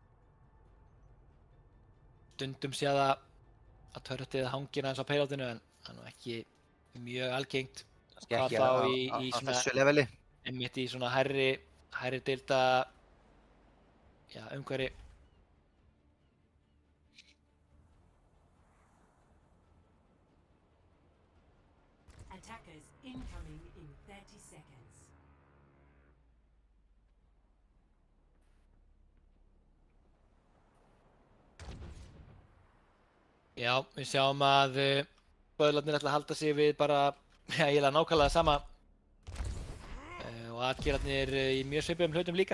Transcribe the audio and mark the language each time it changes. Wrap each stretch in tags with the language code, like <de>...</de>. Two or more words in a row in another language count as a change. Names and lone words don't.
<is>Stundum sé það að törröttið hangir aðeins á payloadinu en það er nú ekki mjög algengt. Hvað þá í svona þessu leveli. Einmitt í svona hærri deilda umhverfi.</is> <en>Attackers incoming in 30 seconds.</en> <is>Já, við sjáum að Böðlarnir ætla að halda sig við bara eiginlega nákvæmlega sama. Og atgerðarnir í mjög svipuðum hlutum líka.</is>